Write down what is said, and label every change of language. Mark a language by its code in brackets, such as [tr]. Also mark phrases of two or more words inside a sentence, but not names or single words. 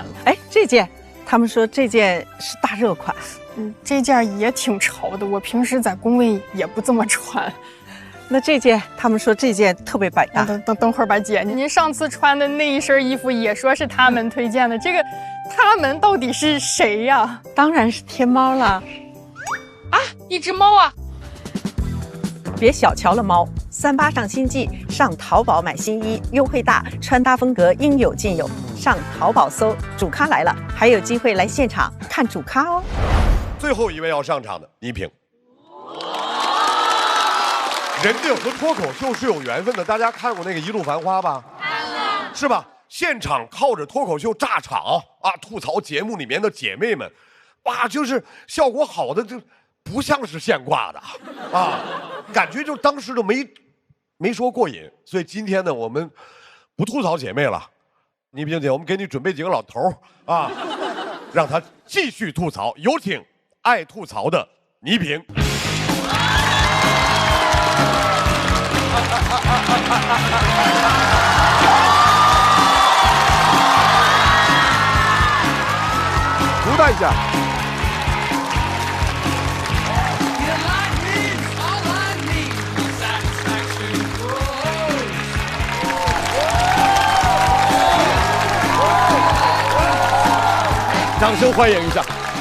[zh] 哎，這件，他們說這件是大熱款。這件也挺潮的，我平時在工位也不這麼穿。那這件，他們說這件特別百搭。等會兒吧，姐，您上次穿的那一身衣服也說是他們推薦的，這個他們到底是誰呀？當然是天貓了。啊，一隻貓啊！別小瞧了貓，38上新季，上淘寶買新衣，優惠大，穿搭風格應有盡有。上淘寶搜主咖來了，還有機會來現場看主咖哦。最後一位要上場的倪萍，人家和脱口秀是有緣分的，大家看過那個《一路繁花》吧？是吧？現場靠着脱口秀炸場啊，吐槽節目裡面的姐妹們，哇，就是效果好的就不像是現掛的啊，感覺就當時就沒說過癮。所以今天呢，我們不吐槽姐妹了，倪萍姐，我們給你準備幾個老頭啊，讓他繼續吐槽。有請愛吐槽的倪萍。鼓掌一下。掌聲歡迎一下。